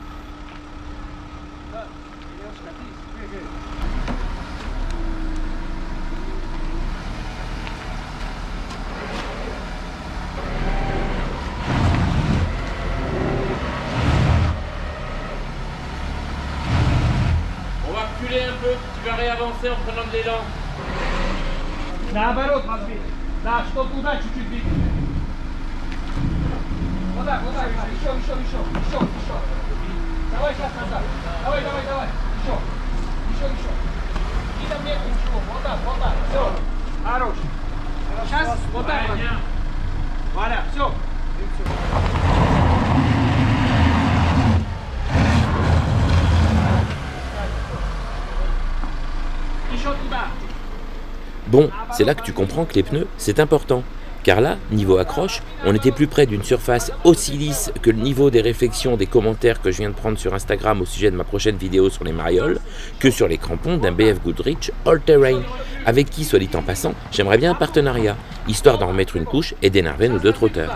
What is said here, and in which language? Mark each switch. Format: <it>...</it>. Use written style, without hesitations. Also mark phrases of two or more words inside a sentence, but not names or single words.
<fr>On va reculer un peu, tu vas réavancer en prenant de l'élan.</fr> <ru>Наоборот, возьми. Да, что туда чуть-чуть двигай. Вот так, еще. Давай сейчас назад. Давай. Еще. И там нет ничего. Вот так. Все. Хорош. Сейчас вот так. Voilà, все. Еще туда.</ru> <fr>Bon, c'est là que tu comprends que les pneus, c'est important. Car là, niveau accroche, on était plus près d'une surface aussi lisse que le niveau des réflexions des commentaires que je viens de prendre sur Instagram au sujet de ma prochaine vidéo sur les marioles, que sur les crampons d'un BF Goodrich All Terrain, avec qui, soit dit en passant, j'aimerais bien un partenariat, histoire d'en remettre une couche et d'énerver nos deux trotteurs.</fr>